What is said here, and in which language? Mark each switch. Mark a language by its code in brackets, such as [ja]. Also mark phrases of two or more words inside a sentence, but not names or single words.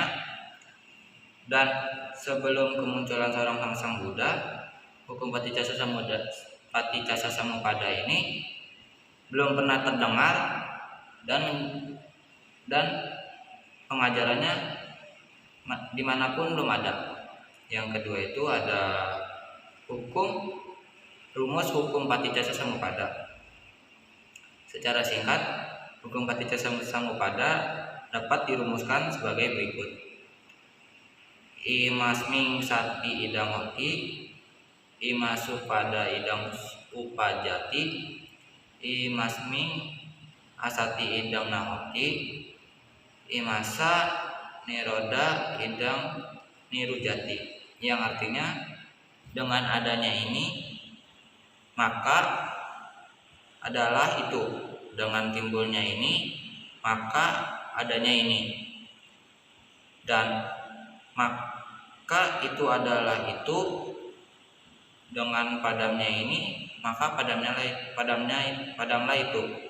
[id] Dan sebelum kemunculan seorang sama sang Buddha, hukum paticasa samapada ini belum pernah terdengar dan pengajarannya dimanapun belum ada. Yang kedua itu ada rumus hukum paticasa samapada. Secara singkat, hukum paticasa samapada dapat dirumuskan sebagai berikut: [pi] imasming sati idang hoti, imasu pada idang upajati, imasming asati idang nahoti, imasa niroda idang nirujati. [id] Yang artinya, dengan adanya ini maka adalah itu, dengan timbulnya ini maka adanya ini, dan maka itu adalah itu, dengan padamnya ini maka padamlah itu.